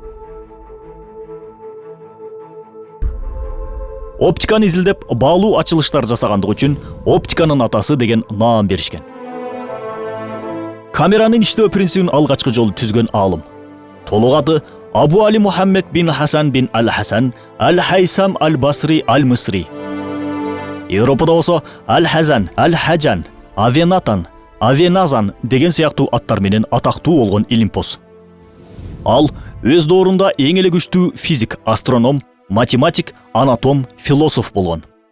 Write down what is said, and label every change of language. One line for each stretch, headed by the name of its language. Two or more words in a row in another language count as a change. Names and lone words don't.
Kyrgyz: Оптиканы изилдеп баалуу ачылыштар жасагандыгы үчүн оптиканын атасы деген наам беришкен. Камеранын иштөө принцибин алгачкы жолу түзгөн аалым. Толук аты Абу Али Мухаммед бин Хасан бин Аль-Хасан Аль-Хайсам Аль-Басри Аль-Мисри. Европада болсо Аль-Хазан, Аль-Хаджан, Авенатан, Авеназан деген сыяктуу аттар менен атактуу болгон илимпоз. Ал өз доорунда эң эле күчтүү физик, астроном, математик, анатом, философ болгон.